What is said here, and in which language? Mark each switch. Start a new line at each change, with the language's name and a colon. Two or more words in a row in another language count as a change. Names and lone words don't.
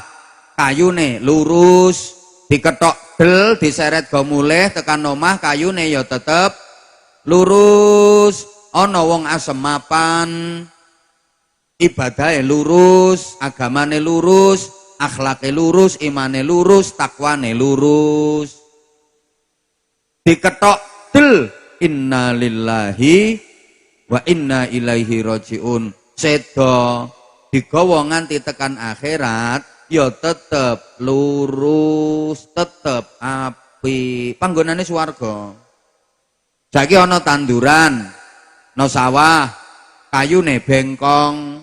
Javanese: Kayune lurus, diketok del, diseret go mulih tekan omah, kayune ya tetep lurus. Ana wong asem mapan, ibadahe lurus, agamane lurus, akhlake lurus, imane lurus, takwane lurus. Diketok del,
Arabic: إنا لله وإنا إليه راجعون.
Javanese: Sedo digawa nganti tekan akhirat ya tetep lurus, tetep api. Panggonane swarga. Saiki ana tanduran, ana sawah, kayune bengkong.